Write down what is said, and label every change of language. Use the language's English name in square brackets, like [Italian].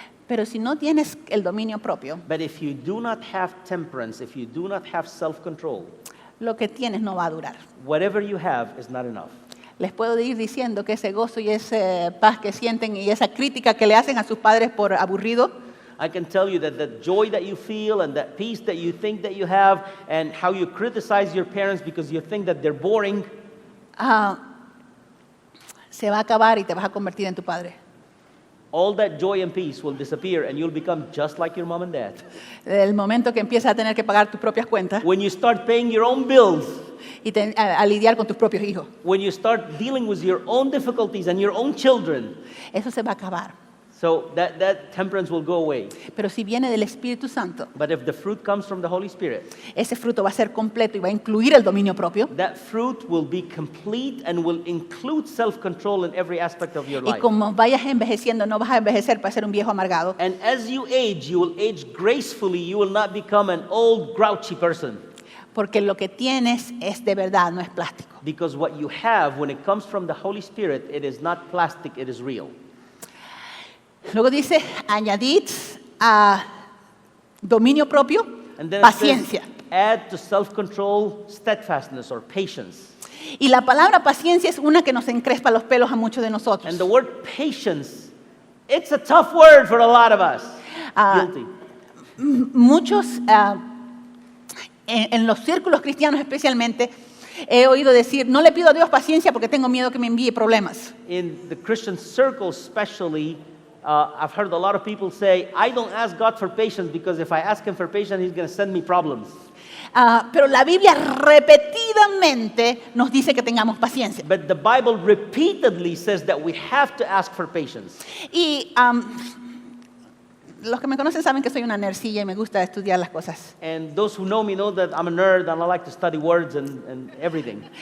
[Spanish] Pero si no tienes el dominio propio, [English] But if you do not have temperance, if you do not have self-control, [Spanish] lo que tienes no va a durar. [English] whatever you have is not enough. [Spanish] Les puedo ir diciendo que ese gozo y esa paz que sienten y esa crítica que le hacen a sus padres por aburrido, [English] I can tell you that the joy that you feel and that peace that you think that you have and how you criticize your parents because you think that they're boring, [Spanish] se va a acabar y te vas a convertir en tu padre. [English] all that joy and peace will disappear and you'll become just like your mom and dad. [Spanish] El momento que empiezas a tener que pagar tus propias cuentas [English] When you start paying your own bills, [Spanish] y a lidiar con tus propios hijos, [English] when you start dealing with your own difficulties and your own children, [Spanish] eso se va a acabar. [English] so that temperance will go away. [Spanish] Pero si viene del Espíritu Santo, [English] But if the fruit comes from the Holy Spirit, [Spanish] ese fruto va a ser completo y va a incluir el dominio propio. [English] that fruit will be complete and will include self-control in every aspect of your [Spanish] Y [English] life. [Spanish] como vayas envejeciendo, no vas a envejecer para ser un viejo amargado, [English] And as you will age gracefully. You will not become an old, grouchy person. [Spanish] porque lo que tienes es de verdad, no es plástico. [English] Because what you have, when it comes from the Holy Spirit, it is not plastic, it is real. [Spanish] Luego dice, añadid a dominio propio, [English] And then it [Spanish] paciencia. [English] says, add to self-control steadfastness or patience. [Spanish] Y la palabra paciencia es una que nos encrespa los pelos a muchos de nosotros. [English] And the word patience, it's a tough word for a lot of us. Guilty. [Spanish] Muchos, en los círculos cristianos especialmente, he oído decir, no le pido a Dios paciencia porque tengo miedo que me envíe problemas. [English] In the Christian circles especially, I've heard a lot of people say, I don't ask God for patience because if I ask Him for patience, He's going to send me problems. [Spanish] Pero la Biblia repetidamente nos dice que tengamos paciencia. [English] But the Bible repeatedly says that we have to ask for patience. [Spanish] Y los que me conocen saben que soy una nerdcilla y me gusta estudiar las cosas. [English] And those who know me know that I'm a nerd and I like to study words and everything.